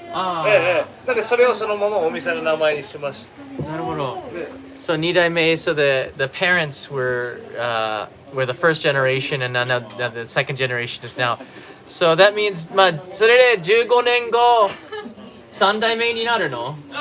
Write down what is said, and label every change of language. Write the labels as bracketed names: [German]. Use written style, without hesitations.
[Japanese] なのでそれをそのままお店の名前にしました。なるほど。 [English] So Nidaime, so the parents were the first generation, and now the second generation is now. So that means [Japanese] まあそれで15年後3代目になるの？